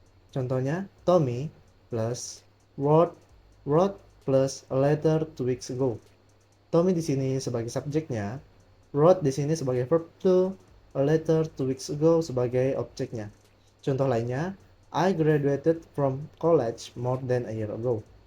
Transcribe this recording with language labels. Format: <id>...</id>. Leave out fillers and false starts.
<id>Contohnya,</id> <en>Tommy plus wrote plus a letter 2 weeks ago.</en> <id>Tommy di sini sebagai subjeknya, wrote di sini sebagai verb to, a letter 2 weeks ago sebagai objeknya. Contoh lainnya,</id> <en>I graduated from college more than a year ago.</en>